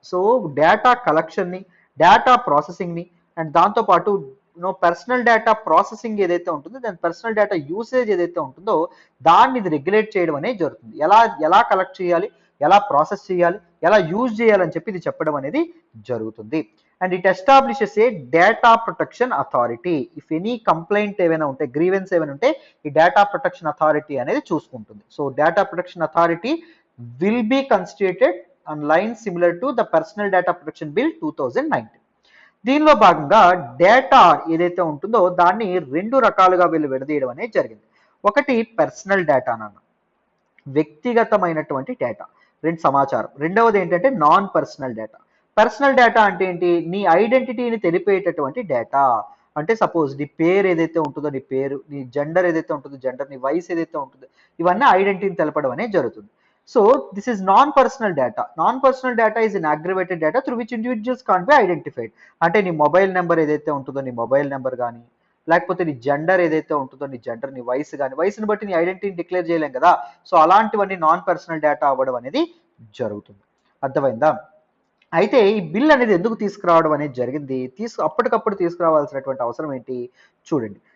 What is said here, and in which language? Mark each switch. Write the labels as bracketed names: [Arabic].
[Telugu] So data కలెక్షన్ని, data ప్రాసెసింగ్ని and దాంతోపాటు personal data processing ఏదైతే ఉంటుందో దాని పర్సనల్ డేటా యూసేజ్ ఏదైతే ఉంటుందో దాన్ని ఇది రెగ్యులేట్ చేయడం అనేది జరుగుతుంది. ఎలా కలెక్ట్ చేయాలి, ఎలా ప్రాసెస్ చేయాలి, ఎలా యూజ్ చేయాలని చెప్పి ఇది చెప్పడం అనేది జరుగుతుంది. [English] And it establishes a data protection authority. If any complaint [Telugu] ఏమైనా ఉంటే, గ్రీవెన్స్ ఏమైనా ఉంటే ఈ డేటా ప్రొటెక్షన్ అథారిటీ అనేది చూసుకుంటుంది. [English] So data protection authority will be constituted on lines similar to the Personal Data Protection Bill 2019. [Telugu] దీనిలో భాగంగా డేటా ఏదైతే ఉంటుందో దాన్ని రెండు రకాలుగా వీళ్ళు విడదీయడం అనేది జరిగింది. ఒకటి పర్సనల్ డేటా అన్న, వ్యక్తిగతమైనటువంటి డేటా, సమాచారం. రెండవది ఏంటంటే non personal data. Personal data అంటే ఏంటి? నీ ఐడెంటిటీని తెలిపేటటువంటి డేటా. అంటే సపోజ్ నీ పేరు ఏదైతే ఉంటుందో నీ పేరు, నీ జెండర్ ఏదైతే ఉంటుందో జెండర్, నీ వయసు ఏదైతే ఉంటుందో ఇవన్నీ ఐడెంటిటీని తెలపడం అనేది జరుగుతుంది. [English] So this is non-personal data. Non-personal data is an aggravated data through which individuals can't be identified. [Telugu] అంటే నీ మొబైల్ నెంబర్ ఏదైతే ఉంటుందో నీ మొబైల్ నెంబర్ కానీ, లేకపోతే నీ జెండర్ ఏదైతే ఉంటుందో నీ జెండర్, నీ వయసు కానీ, వయసుని బట్టి నీ ఐడెంటిటీని డిక్లేర్ చేయలేం కదా. సో అలాంటివన్నీ నాన్ పర్సనల్ డేటా అవ్వడం అనేది జరుగుతుంది. అర్థమైందా? అయితే ఈ బిల్ అనేది ఎందుకు తీసుకురావడం అనేది జరిగింది? అప్పటికప్పుడు తీసుకురావాల్సినటువంటి అవసరం ఏంటి చూడండి.